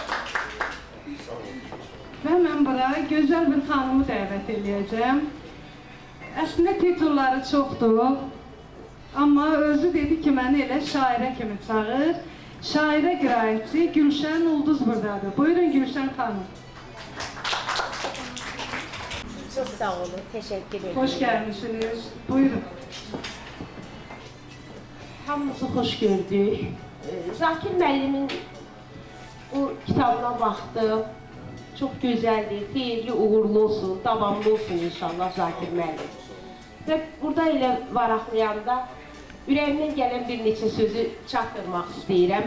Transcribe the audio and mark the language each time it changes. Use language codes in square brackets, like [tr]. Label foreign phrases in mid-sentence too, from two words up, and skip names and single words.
[az] Və mən bura gözəl bir xanımı dəvət edəcəm. Əslində titulları çoxdur, amma özü dedi ki, məni elə şairə kimi çağır. Şairə qiraətçi Gülşən Ulduz buradadır. Buyurun Gülşən xanım. [tr] Çok sağ olun, teşekkür ederim. Hoş gelmişsiniz. Buyurun. [az] Hamımızı hoş gördük. Zakir müəllimin o kitabına baxdım. [tr] Çok güzeldi, [az] xeyirli, uğurlu olsun, davamlı olsun inşallah Zakir müəllim. Və burada elə varaqlayanda ürəyimdən gələn bir neçə sözü çatdırmaq istəyirəm.